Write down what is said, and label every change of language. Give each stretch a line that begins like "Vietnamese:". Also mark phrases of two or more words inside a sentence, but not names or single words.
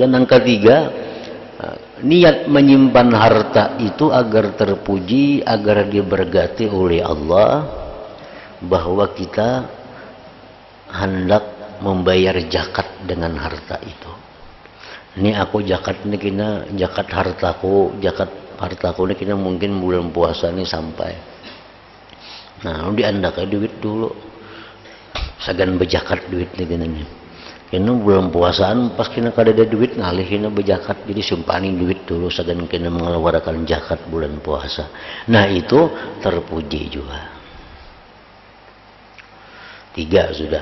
Indonesian: Yang ketiga, niat menyimpan harta itu agar terpuji, agar diberkati oleh Allah, bahwa kita hendak membayar zakat dengan harta itu.
Banjar: Ini aku zakat ini kena zakat hartaku ini kena mungkin bulan puasa ini sampai.
Indonesian: Nah,
Banjar: diandakan duit dulu. Sagan bejakat duit ini kena. Kena bulan puasaan pas kena kada ada duit ngalih kena bejakat, jadi simpanin duit dulu sagan kena mengeluarkan zakat bulan puasa.
Indonesian: Nah itu terpuji juga. 3 sudah.